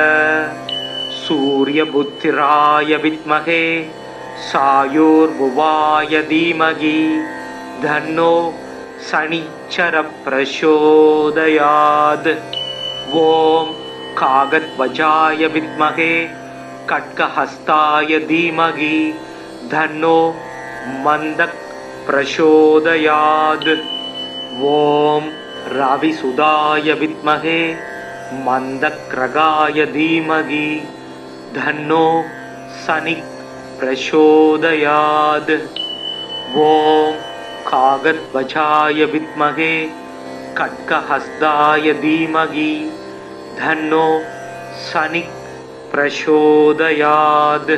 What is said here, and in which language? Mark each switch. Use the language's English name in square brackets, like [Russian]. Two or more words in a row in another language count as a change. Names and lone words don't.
[Sanskrit] सूर्यपुत्राय विद्महे छायोर्भुवाय धीमहि तन्नो शनिच्चर प्रचोदयात्. ॐ काकध्वजाय विद्महे खड्गहस्ताय धीमहि तन्नो मन्दक् प्रचोदयात्. ஓம் रविसुदाय विद्महे मन्दक्रगाय धीमहि धन्नो शनि प्रचोदयात्. ॐ कागद्वजाय विद्महे खड्गहस्ताय धीमहि धन्नो शनि प्रचोदयात्.